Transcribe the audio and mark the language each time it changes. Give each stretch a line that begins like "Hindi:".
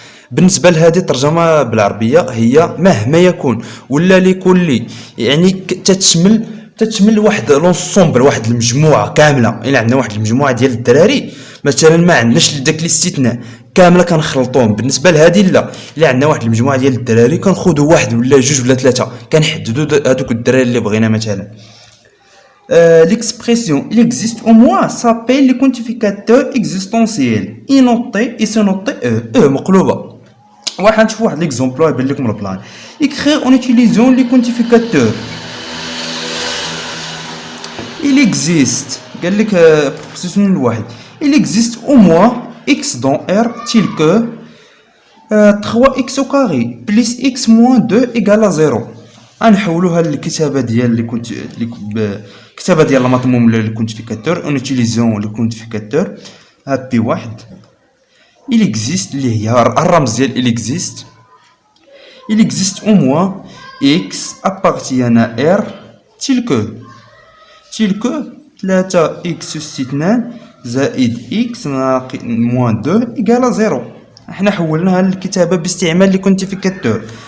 Arabic: بالنسبه لهذه الترجمه بالعربيه هي مهما يكون ولا لكل، يعني تتشمل واحد لونسومبل، واحد المجموعه كامله. الا عندنا واحد المجموعه ديال الدراري مثلا ما عندناش داك الاستثناء كامله كنخلطوهم. بالنسبه لهذه لا، الا عندنا واحد المجموعه ديال الدراري كنخذوا واحد ولا جوج ولا ثلاثه، كنحددوا هذوك الدراري اللي بغينا. مثلا
French: l'expression il existe au moins s'appelle les quantificateurs existentiels noté et se noté مقلوبه.
Arabic: واحد نشوف واحد ليكزومبل يبان لكم البلان.
French: écrire en utilisant les quantificateurs il existe
Arabic: قال لك بروبوزيسيون الواحد
French: il existe au moins x dans r tel que 3x au carré plus x moins 2 égale à 0.
Arabic: غنحولوها للكتابه ديال الكتابه ديال المطموم للكونتيفيكاتور
French: en utilisant le quantificateur.
Arabic: بي واحد
French: il existe
Arabic: اللي هي الرمز ديال il existe.
French: il existe au moins x appartient à r tel que 3x
Arabic: أس 2 زائد
French: x moins 2 égale à 0.
Arabic: احنا حولناها للكتابه باستعمال لي كونتيفيكاتور.